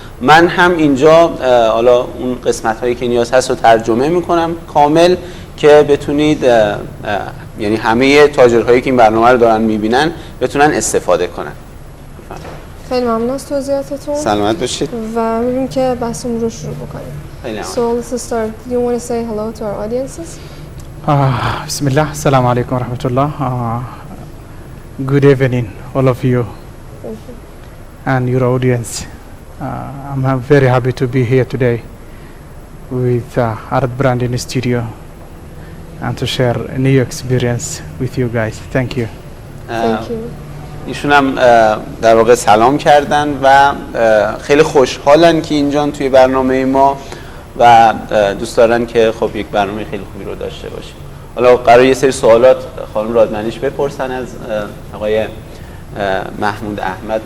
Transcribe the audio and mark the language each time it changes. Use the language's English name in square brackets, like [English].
[Persian] من هم اینجا حالا اون قسمت‌هایی که نیاز هست رو ترجمه میکنم کامل که بتونید یعنی همه تاجرهایی که این برنامه رو دارن میبینن بتونن استفاده کنن. خیلی ممنون از توضیحاتتون. سلامت باشید. و می‌بینیم که بحثمون رو شروع بکنیم. خیلی [English] So let's start. Do you want to say hello to our audiences? [Arabic] بسم الله. السلام علیکم و رحمت الله. [English] Good evening all of you and your audience. I'm very happy to be here today with AradBranding studio and to share a new experience with you guys. Thank you. Thank you. [Persian] ایشون هم در واقع سلام کردن و خیلی خوشحالن که اینجا توی برنامه ما و دوست دارن که خب یک برنامه خیلی خوبی رو داشته باشیم. حالا قرار یه سری سوالات خانم رادمنیش بپرسن از آقای محمود احمد.